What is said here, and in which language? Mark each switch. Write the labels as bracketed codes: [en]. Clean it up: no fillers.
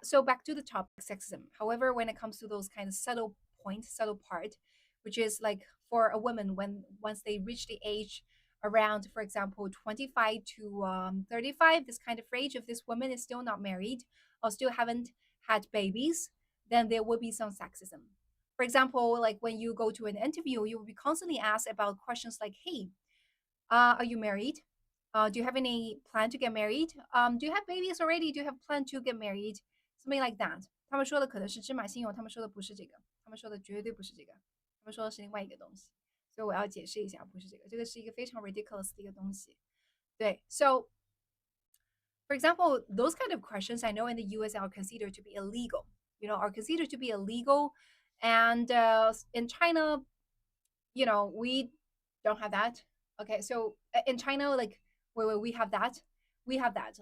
[en] So back to the topic, sexism. However, when it comes to those kind of subtle points, subtle part, which is like for a woman when once they reach the age around, for example, 25 to 35, this kind of age, if this woman is still not married or still haven't had babies, then there will be some sexism. For example, like when you go to an interview, you will be constantly asked about questions like, hey, are you married? Do you have any plan to get married? Do you have babies already? Do you have plan to get married? Something like that. [zh] 他们说的可能是芝麻信用，他们说的不是这个，他们说的绝对不是这个，他们说的是另外一个东西。所以我要解释一下，不是这个，这个是一个非常 ridiculous 的一个东西。对， [en] so for example, those kind of questions I know in the U.S. are considered to be illegal. Are considered to be illegal, and in China, we don't have that. Okay, so in China, like where we have that, we have that.